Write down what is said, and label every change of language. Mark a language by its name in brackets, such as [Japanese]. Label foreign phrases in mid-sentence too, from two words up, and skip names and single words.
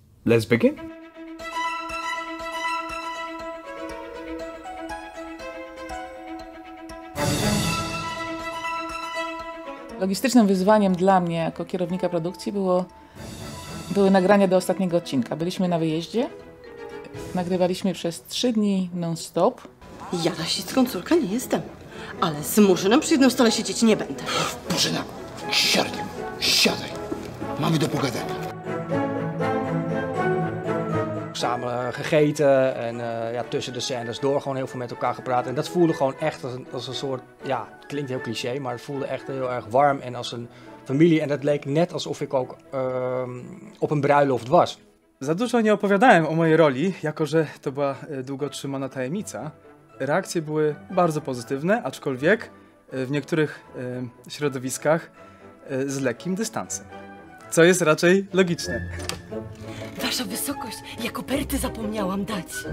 [English] Let's begin. [Polish] Logistycznym wyzwaniem dla mnie jako kierownika produkcji były nagrania do ostatniego odcinka. Byliśmy na wyjeździe, nagrywaliśmy przez 3 dni non-stop. Ja rasistką córka nie jestem, ale z Murzynem przy jednym stole siedzieć nie będę. Murzyna, siadaj. Mamy do pogadania. [Dutch] Samen gegeten en tussen de scènes door gewoon heel veel met elkaar gepraat. En dat voelde gewoon echt als een soort, ja, het klinkt heel cliché, maar het voelde echt heel erg warm en als een familie. En dat leek net alsof ik ook op een bruiloft was. [Polish] Za dużo nie opowiadałem o mojej roli, jako że to była długo trzymana tajemnica. Reakcje były bardzo pozytywne, aczkolwiek w niektórych środowiskach z lekkim dystansem. Co jest raczej logiczne. Wasza wysokość, ja koperty zapomniałam dać.